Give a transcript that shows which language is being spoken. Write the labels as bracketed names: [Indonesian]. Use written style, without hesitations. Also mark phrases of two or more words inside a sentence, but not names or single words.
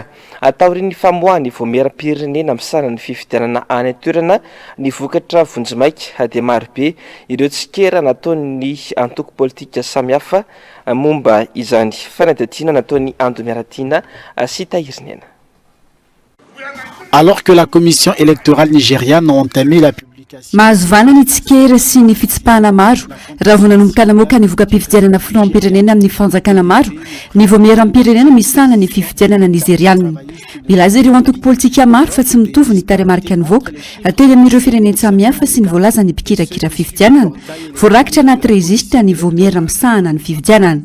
[Malagasy] Ataoriny famoahany voameram-pirenena misana ny fifidianana any an-toerana ny vokatra vonjimaika dia marobe ireo tsikera nataony antoko politika samihafa momba izany fanadatiana nataony Ando Miaratiana sy Tahirinena. [French] Alors que la commission électorale nigériane a entamé la publication. [Malagasy] Mahazo vana ny tsikera sy ny fitsipahana maro raha vao nanomboka namoaka ny voka-pifidianana filoam-pirenena amin'ny fanjakana maro ny voameram-pirenena misana ny fifidianana nigeriana. Milaza ireo antoko politika maro fa tsy mitovy ny taremarika ny voaka teny amin'ireo firenena samihafa sy ny voalaza ny mpikirakira fifidianana voarakitra anaty rezistra ny voamera misahana ny fifidianana.